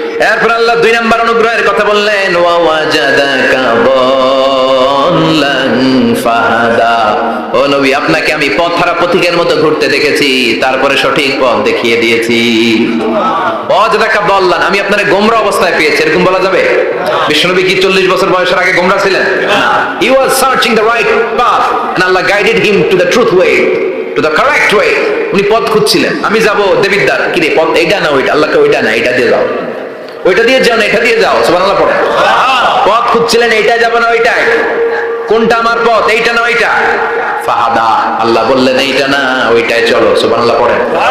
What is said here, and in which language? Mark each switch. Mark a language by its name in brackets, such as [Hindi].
[Bangla] এরপর আল্লাহ 2 নম্বর অনুগ্রহের কথা বললেন, [Arabic] ওয়া ওয়াজাদাকা দাল্লান ফাহাদা, [Bangla] ও নবী আপনাকে আমি পথহারা পথিকের মতো ঘুরতে দেখেছি, তারপরে সঠিক পথ দেখিয়ে দিয়েছি। [Arabic] ওয়াজাদাকা দাল্লান, [Bangla] আমি আপনারে গোমরা অবস্থায় পেয়েছি, এরকম বলা যাবে? বিশ্বনবী কি 40 বছর বয়সের আগে গোমরা ছিলেন? [English] He was searching the right path and Allah guided him to the truth way, to the correct way. [Bangla] উনি পথ খুঁজছিলেন। আমি যাব দেবিদ্দার, কি রে পথ এইটা না ওইটা? আল্লাহকে ওইটা না এটা দিয়ে যাও, ওইটা দিয়ে যাও না এটা দিয়ে যাও। সুবহানাল্লাহ পড়েন। পথ খুঁজছিলেন, এইটা যাব না ওইটাই, কোনটা আমার পথ, এইটা না ওইটা? ফাহাদা, আল্লাহ বললেন এইটা না ওইটাই চলো। সুবহানাল্লাহ পড়েন।